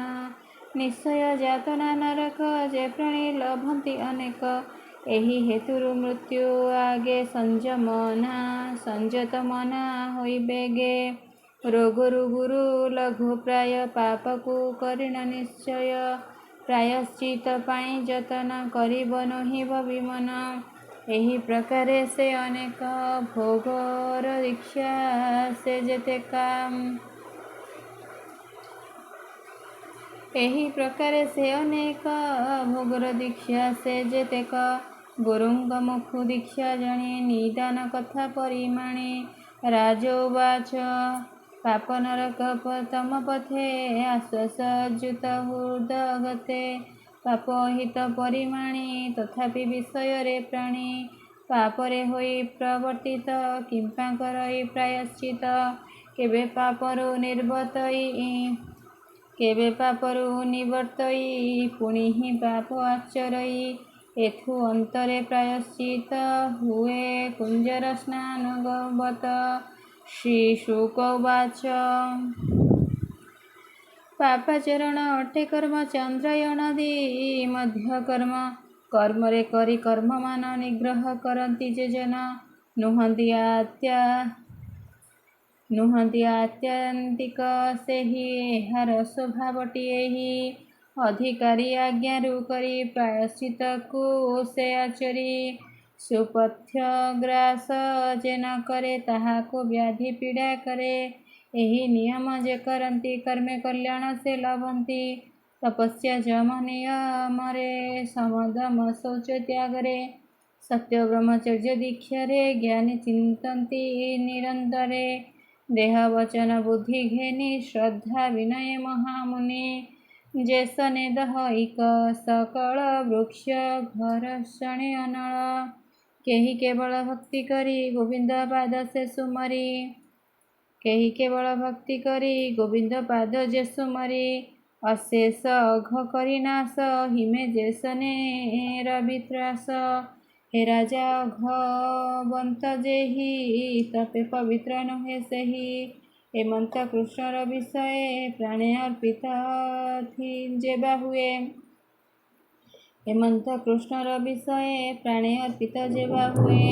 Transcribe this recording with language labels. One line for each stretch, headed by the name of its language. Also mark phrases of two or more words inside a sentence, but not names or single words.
Odia: ନିଶ୍ଚୟ ଯାତନା ନରକ ଯେ ପ୍ରାଣୀ ଲଭନ୍ତି ଅନେକ ଏହି ହେତୁରୁ ମୃତ୍ୟୁ ଆଗେ ସଂଯତ ମନା ହୋଇ ବେଗେ ରୋଗରୁ ଗୁରୁ ଲଘୁ ପ୍ରାୟ ପାପକୁ କରିଣ ନିଶ୍ଚୟ ପ୍ରାୟଶ୍ଚିତ ପାଇ ଯତନ କରିବ ନହିବ ବିମନ। ଏହି ପ୍ରକାରେ ସେ ଅନେକ ଭୋଗର ଦୀକ୍ଷା ସେ ଯେତେ କାମ ଏହି ପ୍ରକାରେ ସେ ଅନେକ ଭୋଗର ଦୀକ୍ଷା ସେ ଯେତେକ ଗୁରୁଙ୍କ ମୁଖୁ ଦୀକ୍ଷା ଜଣେ ନିଦାନ କଥା ପରିମାଣେ। राजोवाच। ପାପ ନରକ ତମ ପଥେ ଆଶ୍ୱାସଯୁତ ହୃଦଗତେ ପାପ ହିତ ପରିମାଣେ ତଥାପି ବିଷୟ ରେ ପ୍ରାଣୀ ପାପରେ ହୋଇ ପ୍ରବର୍ତ୍ତିତ କିମ୍ପା କରଇ ପ୍ରାୟଶ୍ଚିତ କେବେ ପାପରୁ ନିବର୍ତ୍ତଇ ପୁଣି ହି ପାପ ଆଚରଇ ଏଥୁ ଅନ୍ତରେ ପ୍ରାୟଶ୍ଚିତ ହୁଏ କୁଞ୍ଜର ସ୍ନାନ ଗବତ। ଶ୍ରୀଶୁକ ଉବାଚ। ପାପାଚରଣ ଅଟେ କର୍ମ ଚନ୍ଦ୍ରାୟଣ ଦି ମଧ୍ୟ କର୍ମ ରେ କରି କର୍ମ ମାନ ନିଗ୍ରହ କରନ୍ତି ଯେ ଜନ ନୁହନ୍ତି ଆତ୍ୟନ୍ତିକ ସେ ହି ଏହାର ସ୍ୱଭାବଟି ଏହି ଅଧିକାରୀ ଆଜ୍ଞାରୁ କରି ପ୍ରାୟଶ୍ଚିତ କୋ ସେ ଆଚରି। ସୁପଥ୍ୟ ଗ୍ରାସ ଯେ ନ କରେ ତାହାକୋ ବ୍ୟାଧି ପୀଡ଼ା କରେ ଏହି ନିୟମ ଯେ କରନ୍ତି କର୍ମେ କଲ୍ୟାଣ ସେ ଲଭନ୍ତି। ତପସ୍ୟା ଯମ ନିୟମରେ ସମଦମ ଶୌଚ ତ୍ୟାଗରେ ସତ୍ୟ ବ୍ରହ୍ମଚର୍ଯ୍ୟ ଦୀକ୍ଷା ରେ ଜ୍ଞାନୀ ଚିନ୍ତନ୍ତି ନିରନ୍ତରେ ଦେହ ବଚନ ବୁଦ୍ଧି ଘେନି ଶ୍ରଦ୍ଧା ବିନୟ ମହାମୁନି ଯେ ସନେ ଦହିକ ସକଳ ବୃକ୍ଷ ଘର ଶଣେ ଅନଳ କେହି କେବଳ ଭକ୍ତି କରି ଗୋବିନ୍ଦ ପାଦ ସେ ସୁମରି କେହି କେବଳ ଭକ୍ତି କରି ଗୋବିନ୍ଦ ପାଦ ଯେ ସୁମରି ଅଶେଷ ଅଘ କରିନାଶ ହିମେ ଯେସନେର ବିତ୍ରାସ ହେ ରାଜା ଅଘବନ୍ତ ଯେହି ତପେ ପବିତ୍ର ନୁହେଁ ସେହି ହେମନ୍ତ କୃଷ୍ଣର ବିଷୟ ପ୍ରାଣେ ଅର୍ପିତ ଯେବା ହୁଏ ହେମନ୍ତ କୃଷ୍ଣର ବିଷୟ ପ୍ରାଣେ ଅର୍ପିତ ଯେବା ହୁଏ